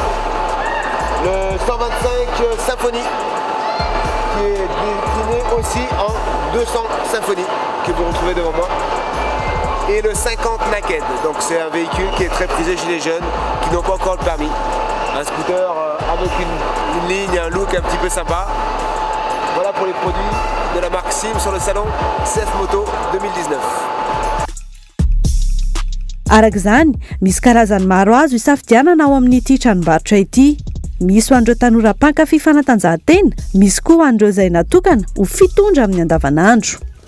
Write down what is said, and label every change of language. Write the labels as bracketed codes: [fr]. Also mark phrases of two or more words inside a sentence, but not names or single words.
[fr] Le 125 Symphony qui est décliné aussi en 200 Symphony que vous retrouvez devant moi. Et le 50 Naked, donc c'est un véhicule qui est très prisé chez les jeunes qui n'ont pas encore le permis. Un scooter avec une ligne, un look un petit peu sympa. Voilà pour les produits de la marque Sim sur le salon CF Moto 2019. [mg] Araka izany, misy karazany maro azo isafidianana ao amin'ity tranombarotra ity. Misy ho an'ireo tanora mpankafy fanatanjahantena, misy koa ho an'ireo izay natokana ho fitondra amin'ny andavanandro.